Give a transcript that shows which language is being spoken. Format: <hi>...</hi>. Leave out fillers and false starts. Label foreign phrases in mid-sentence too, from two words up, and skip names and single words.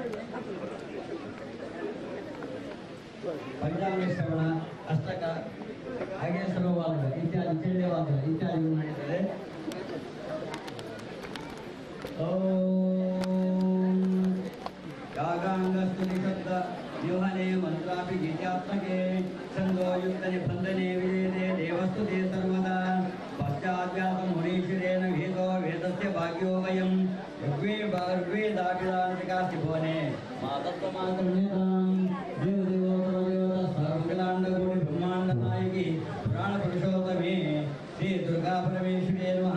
<kn>ಪಂಚಾಂಗ ಶ್ರವಣ, ಅಷ್ಟಕ, ಹಾಗೆ ಸರ್ವವಾದ ಇತ್ಯಾದಿ, ಚಂಡವಾದ ಇತ್ಯಾದಿಗಳು ನಡೀತದೆ.</kn> <sa>ಯಾಗಾಂಗಸ್ತುತಿ ಶಬ್ದ ವ್ಯೂಹನೆ ಮಂತ್ರಾಪಿ ಗೀತ್ಯಾತ್ಮಕೆ ಛಂದೋಯುಕ್ತ ನಿಬಂಧನೆ ವಿಜಯತೆ ದೇವಸ್ತುತೆ ಸರ್ವದಾ ಪಶ್ಚಾದ್ವ್ಯಾಸ ಮುನೀಶ್ವರೇಣ ವೇದೋ ವೇದಸ್ಯ ಭಾಗ್ಯೋ ವಯಂ ಋಗ್ವೇದಾಭಿಧಾನಕಾಸ್ತಿ ಭುವನೆ ಮಾತತ್ವಮಾತೃಣೇತಾಂ ದೇವದೇವೋತ್ತರದೇವತ ಸರ್ವಮಂಗಲಾಂಡಕೋಟಿ ಬ್ರಹ್ಮಾಂಡ ನಾಯಕಿ ಪುರಾಣ ಪುರುಷೋತ್ತಮೇ ಶ್ರೀ ದುರ್ಗಾ ಪರಮೇಶ್ವರೇ ನಮಃ.</sa>